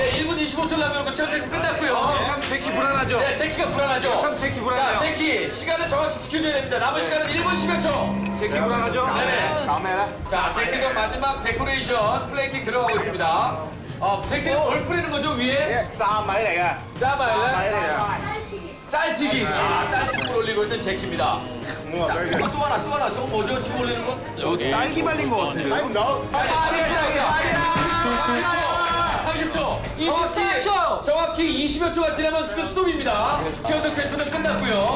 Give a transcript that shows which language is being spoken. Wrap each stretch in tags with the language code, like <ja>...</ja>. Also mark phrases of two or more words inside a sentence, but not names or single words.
<ko>예, 1분 25초 남겨놓고 최현석 끝났고요. 그럼 제키 불안하죠? 네, 제키가 불안하죠. 그럼 제키 자, 불안해요. 제키 시간을 정확히 지켜줘야 됩니다. 남은 시간은 1분 10여 초. 제키 불안하죠? 네네.</ko> <yue>搞咩咧？</yue> <ko>자, 제키도 마지막 데코레이션 플레이팅 들어가고 있습니다. 제키는 뭘 뿌리는 거죠, 위에?</ko> <yue>炸米嚟嘅，</yue> <ko>짜마일라?</ko> <yue>米嚟嘅。</yue> <ko>쌀치기. 쌀치기를 올리고 있는 제키입니다. 자, 이거 또 하나. 저거 뭐죠? 지금 올리는 거? 저 딸기 발린 것 같은데요.</ko> <yue>睇唔到，</yue> <ko>30초. 24초. 정확히 20여 초가 지나면 그 스톱입니다. 최현석 셰프는 끝났고요.</ko>